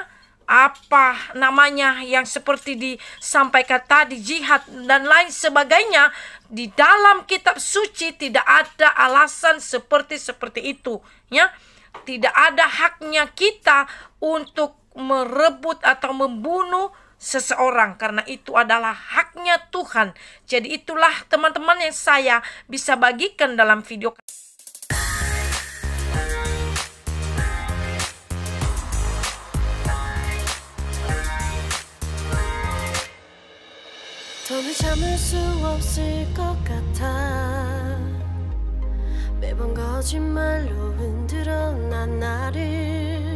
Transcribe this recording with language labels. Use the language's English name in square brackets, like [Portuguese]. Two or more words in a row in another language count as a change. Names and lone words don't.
[Indonesian] Apa namanya yang seperti disampaikan tadi, jihad dan lain sebagainya, di dalam kitab suci tidak ada alasan seperti itu, ya. Tidak ada haknya kita untuk merebut atau membunuh seseorang, karena itu adalah haknya Tuhan. Jadi itulah teman-teman yang saya bisa bagikan dalam video. [Korean] 더는 참을 수 없을 것 같아. 매번 거짓말로 흔들어 난 나를.